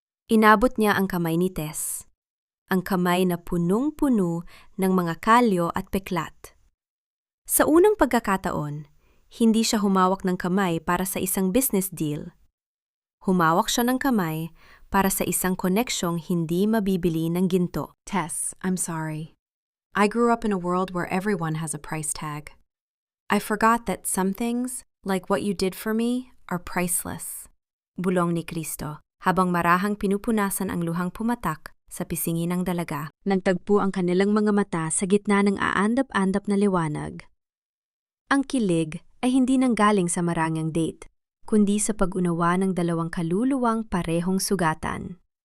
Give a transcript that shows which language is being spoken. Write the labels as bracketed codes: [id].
[tl] Inabot niya ang kamay ni Tess, ang kamay na punong-puno ng mga kalyo at peklat. Sa unang pagkakataon, hindi siya humawak ng kamay para sa isang business deal. Humawak siya ng kamay para sa isang koneksyong hindi mabibili ng ginto. [en] Tess, I'm sorry. I grew up in a world where everyone has a price tag. I forgot that some things, like what you did for me, are priceless. [tl] Bulong ni Kristo, habang marahang pinupunasan ang luhang pumatak sa pisngi ng dalaga. Nagtagpo ang kanilang mga mata sa gitna ng aandap-andap na liwanag. Ang kilig ay hindi nanggaling sa marangyang date, kundi sa pag-unawa ng dalawang kaluluwang parehong sugatan.